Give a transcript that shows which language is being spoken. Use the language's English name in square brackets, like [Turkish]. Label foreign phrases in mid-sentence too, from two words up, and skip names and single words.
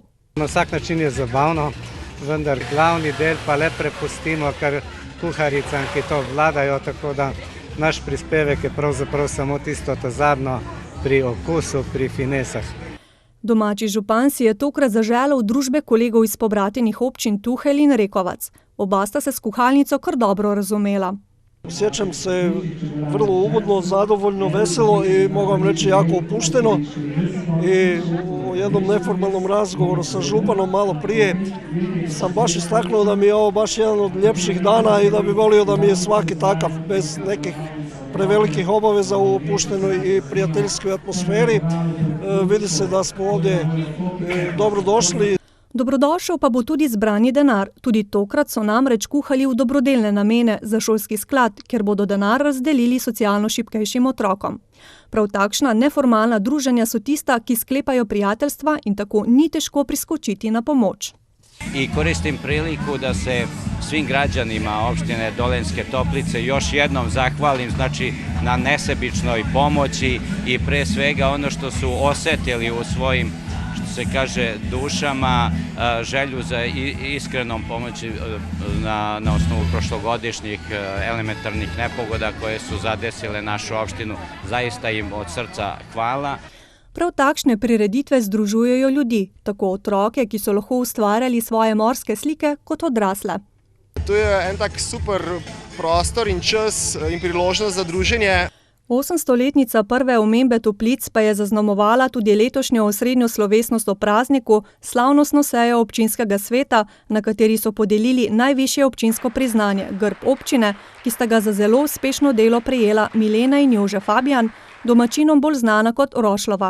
[Slovenian] Na vsak način je zabavno, vendar glavni del pa le prepustimo kar kuharicam, ki to vladajo, tako da naš prispevek je pravzaprav samo tisto zadnjo pri okusu, pri finesah. Domači župan si je tokrat zaželel družbe kolegov iz pobratenih občin Tuhelj in Rekovac. Oba sta se s kuhalnico kar dobro razumela. [Croatian] Osjećam se vrlo ugodno, zadovoljno, veselo i mogu vam reći jako opušteno. I u jednom neformalnom razgovoru sa županom malo prije sam baš istaknuo da mi je ovo baš jedan od ljepših dana i da bi volio da mi je svaki takav bez nekih prevelikih obaveza u opuštenoj i prijateljskoj atmosferi. Vidi se da smo ovdje dobro došli. [Slovenian] Dobrodošel pa bo tudi zbrani denar. Tudi tokrat so namreč kuhali v dobrodelne namene za šolski sklad, kjer bodo denar razdelili socialno šibkejšim otrokom. Prav takšna neformalna druženja so tista, ki sklepajo prijateljstva in tako ni težko priskočiti na pomoč. [Serbian] I koristim priliku da se svim građanima opštine Dolenjske Toplice još jednom zahvalim, znači na nesebičnoj pomoći i pre svega ono što su osetili u svojim, što se kaže, dušama, želju za iskrenom pomoći na osnovu prošlogodišnjih elementarnih nepogoda koje su zadesile našu opštinu. Zaista im od srca hvala. [Slovenian] Prav takšne prireditve združujejo ljudi, tako otroke, ki so lahko ustvarjali svoje morske slike, kot odrasle. To je en tak super prostor in čas in priložnost za druženje. 800-letnica prve omembe toplic pa je zaznamovala tudi letošnjo osrednjo slovesnost o prazniku, slavnostno sejo občinskega sveta, na kateri so podelili najvišje občinsko priznanje, grb občine, ki sta ga za zelo uspešno delo prejela Milena in Jože Fabijan, domačinom bolj znana kot Rošlova.